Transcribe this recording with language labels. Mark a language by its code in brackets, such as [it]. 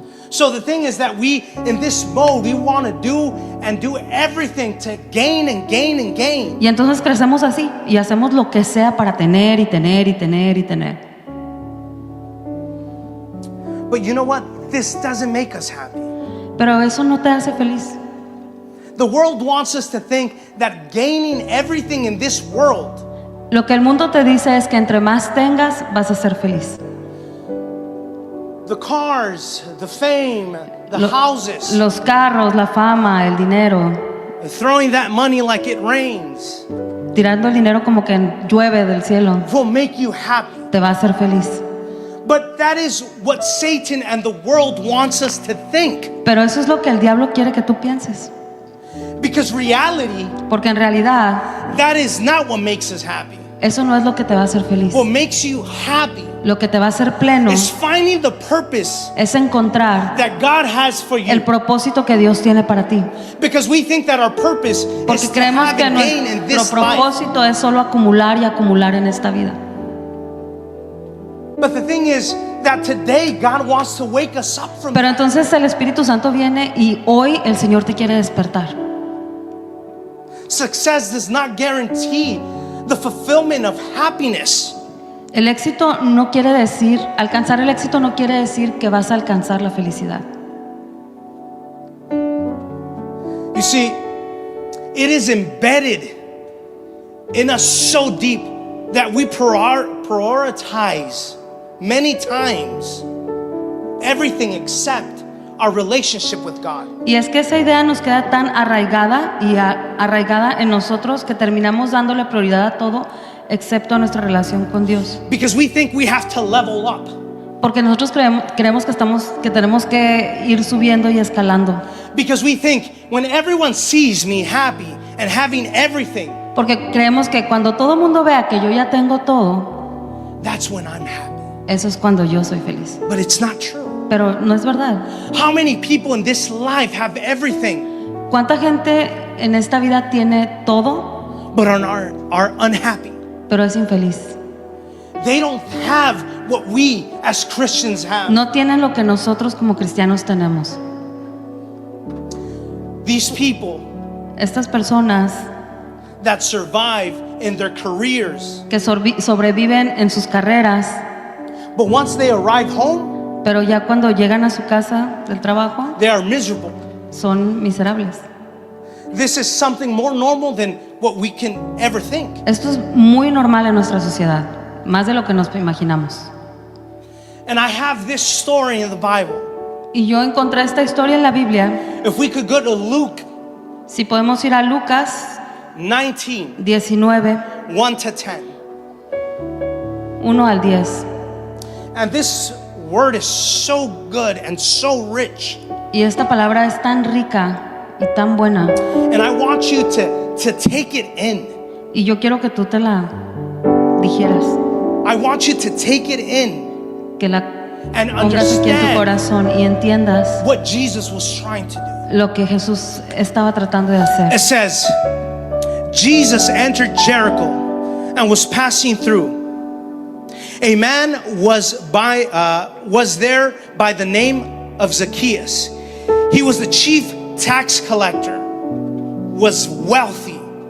[en] So the thing is that we, in this mode, we want to do everything to gain and gain and gain. [es] Y entonces crecemos así y hacemos lo que sea para tener y tener y tener y tener. [en] But you know what? This doesn't make us happy. [es] Pero eso no te hace feliz. [en] The world wants us to think that gaining everything in this world [es] Lo que el mundo te dice es que entre más tengas, vas a ser feliz. [en] the cars, the fame, the [es] Lo- [en] houses, [es] Los carros, la fama, el dinero, [en] throwing that money like it rains [es] tirando el dinero como que llueve del cielo, [en] will make you happy. [es] te va a hacer feliz. [en] But that is what Satan and the world wants us to think. [es] Pero eso es lo que el diablo quiere que tú pienses. [en] Because reality, [es] Porque en realidad [en] that is not what makes us happy. [es] Eso no es lo que te va a hacer feliz. [en] What makes you happy [es] Lo que te va a hacer pleno [en] is finding the purpose [es] es encontrar [en] that God has for [es] el [en] you. [es] propósito que Dios tiene para ti. [en] Because we think that our purpose [es] Porque [en] is to [es] creemos [en] have [es] que [en] and gain in [es] nuestro [en] this life. [es] propósito es solo acumular y acumular en esta vida. [en] But the thing is that today God wants to wake us up from [es] Pero [en] that. [es] entonces el Espíritu Santo viene y hoy el Señor te quiere despertar. [en] Success does not guarantee the fulfillment of happiness. [es] El éxito no quiere decir, alcanzar el éxito no quiere decir que vas a alcanzar la felicidad. [en] You see, it is embedded in us so deep that we prioritize many times everything except our relationship with God. [es] Y es que esa idea nos queda tan arraigada y arraigada en nosotros que terminamos dándole prioridad a todo excepto a nuestra relación con Dios. [en] Because we think we have to level up. [es] Porque nosotros creemos que tenemos que ir subiendo y escalando. [en] Because we think when everyone sees me happy and having everything, [es] Porque creemos que cuando todo el mundo vea que yo ya tengo todo, [en] that's when I'm happy. [es] eso es cuando yo soy feliz. [en] But it's not true. [es] Pero no es verdad. [en] How many people in this life have everything [es] ¿Cuánta gente en esta vida tiene todo, [en] but are unhappy? [es] pero es infeliz? [en] They don't have what we as Christians have. [es] No tienen lo que nosotros como cristianos tenemos. [en] These people [es] Estas personas [en] that survive in their careers, [es] que sobreviven en sus carreras, [en] but once they arrive home, [es] pero ya cuando llegan a su casa del trabajo [en] they are miserable. [es] son miserables. [en] This is something more normal than what we can ever think. [es] Esto es muy normal en nuestra sociedad, más de lo que nos imaginamos. [en] And I have this story in the Bible. [es] Y yo encontré esta historia en la Biblia. [en] If we could go to Luke [es] Si podemos ir a Lucas [en] 19, [es] 19, [en] 1 to 10. [es] 1 al 10. [en] And this word is so good and so rich. [es] Y esta palabra es tan rica y tan buena. [en] And I want you to take it in. [es] Y yo quiero que tú te la digieras, [en] I want you to take it in [es] que la [en] and [es] pongas aquí en tu [en] understand [es] corazón y entiendas [en] what Jesus was trying to do. [es] lo que Jesús estaba tratando de hacer. [en] It says, Jesus entered Jericho and was passing through. A man was there by the name of Zacchaeus. He was the chief tax collector, was wealthy.